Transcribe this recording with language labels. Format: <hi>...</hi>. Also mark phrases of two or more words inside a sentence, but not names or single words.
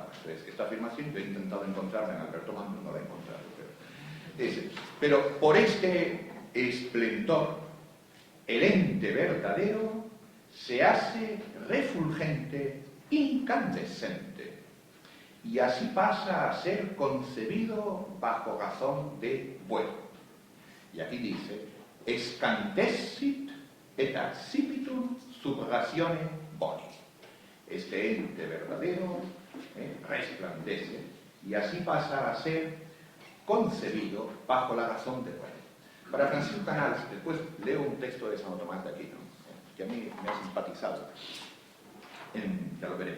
<es>Entonces, esta afirmación yo he intentado encontrarla en Alberto Magno, no la he encontrado, pero por este esplendor, el ente verdadero se hace refulgente, incandescente, y así pasa a ser concebido bajo razón de bueno. Y aquí dice:</es> <la>escantessit et accipitum sub ratione boni.</la> <es>Este ente verdadero resplandece y así pasa a ser concebido bajo la razón de bueno. Para Francisco Canals, después leo un texto de Santo Tomás de Aquino, que a mí me ha simpatizado, ya lo veremos.</es>